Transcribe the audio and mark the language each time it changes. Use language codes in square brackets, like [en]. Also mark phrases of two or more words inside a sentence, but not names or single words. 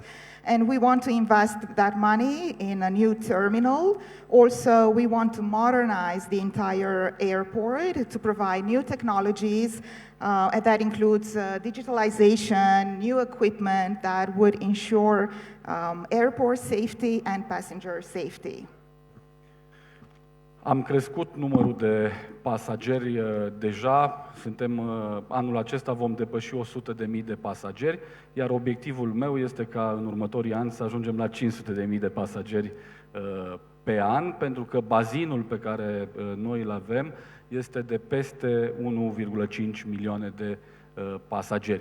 [en] And we want to invest that money in a new terminal. Also, we want to modernize the entire airport to provide new technologies, and that includes digitalization, new equipment that would ensure airport safety and passenger safety. [ro] Am crescut numărul de pasageri deja, anul acesta vom depăși 100.000 de pasageri, iar obiectivul meu este ca în următorii ani să ajungem la 500.000 de pasageri pe an, pentru că bazinul pe care noi îl avem este de peste 1,5 milioane de pasageri.